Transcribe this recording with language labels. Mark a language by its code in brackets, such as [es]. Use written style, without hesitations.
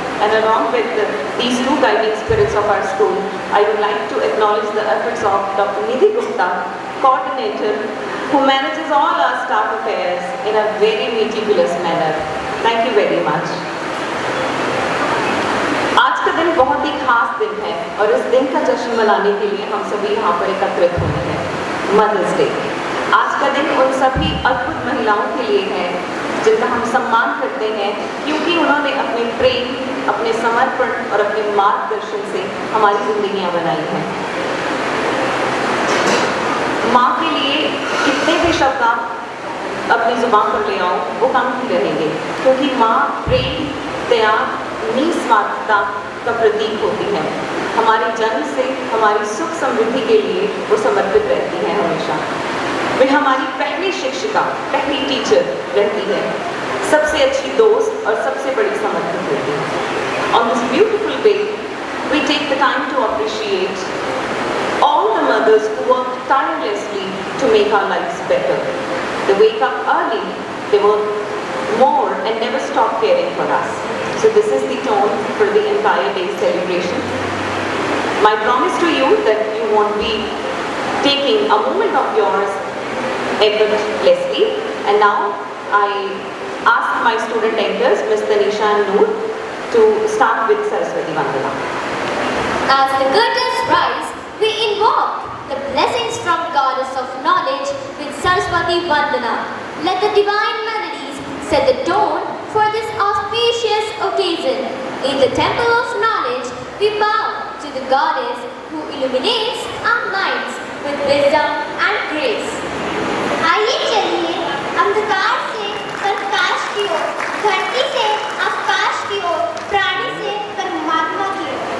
[en] And along with these two guiding spirits of our school, I would like to acknowledge the efforts of Dr. Nidhi Gupta, coordinator, who manages all our staff affairs in a very meticulous manner. Thank you very much. [hi] आज का दिन बहुत ही खास दिन है और इस दिन का जश्न मनाने के लिए हम सभी यहाँ पर एकत्रित हुए हैं। Mother's day. आज का दिन उन सभी अद्भुत महिलाओं के लिए है जिनका हम सम्मान करते हैं क्योंकि उन्होंने अपने प्रेम, अपने समर्पण और अपने मार्गदर्शन से हमारी जिंदगियां बनाई हैं। माँ के लिए कितने भी शब्द आप अपनी जुबान पर ले आओ वो कम ही रहेंगे क्योंकि माँ प्रेम, त्याग, निस्वार्थता का प्रतीक होती है। हमारे जन्म से हमारी सुख समृद्धि के लिए वो समर्पित रहती है हमेशा। वे हमारी पहली शिक्षिका, पहली टीचर रहती है, सबसे अच्छी दोस्त और सबसे बड़ी समर्पित होती है। [en] On this beautiful day, we take the time to appreciate all the mothers who work tirelessly to make our lives better. They wake up early, they work more and never stop caring for us. So this is the tone for the entire day's celebration. My promise to you that you won't be taking a moment of yours effortlessly. And now I ask my student anchors, Ms. Tanisha and Noor, to start with Saraswati Vandana. As the curtains rise, we invoke the blessings from Goddess of Knowledge with Saraswati Vandana. Let the divine melodies set the tone for this auspicious occasion. In the temple of knowledge, we bow to the Goddess who illuminates our minds with wisdom and grace. [hi] आइए चलिए अंधकार से प्रकाश की ओर, धरती से आकाश की ओर, प्राणी से परमात्मा की ओर।